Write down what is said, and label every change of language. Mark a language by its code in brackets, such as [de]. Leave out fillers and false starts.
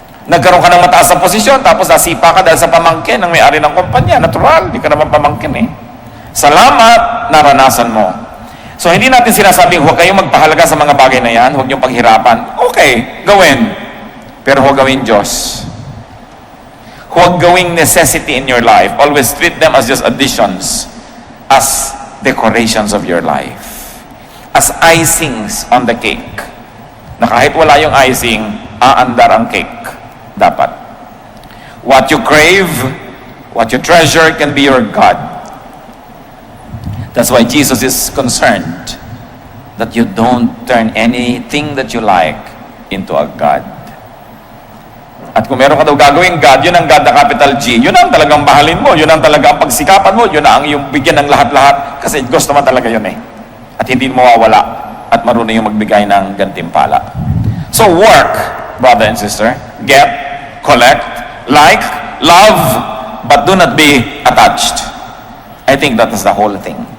[tl] Nagkaroon ka ng mataas na posisyon, tapos nasipa ka dahil sa pamangkin ng may-ari ng kumpanya. Natural, hindi ka naman pamangkin eh. Salamat, naranasan mo. So, hindi natin sinasabing, huwag kayong magpahalaga sa mga bagay na yan, huwag niyong paghirapan. Okay, gawin. Pero huwag gawin Diyos. Huwag gawing [en] necessity in your life. Always treat them as just additions. as decorations of your life. As icings on the cake. [tl] Na kahit wala yung icing, aandar ang cake. Dapat. [en] What you crave, what you treasure can be your God. That's why Jesus is concerned that you don't turn anything that you like into a God. [tl] At kung meron ka daw gagawing God, yun ang God na [en] capital G, [tl] yun ang talagang mahalin mo, yun ang talagang pagsikapan mo, yun ang yung bigyan ng lahat-lahat, kasi gusto naman talaga yun eh. At hindi mo mawawala, at marunong yung magbigay ng gantimpala. [en] So work, brother and sister, get, collect, like, love, but do not be attached. I think that is the whole thing.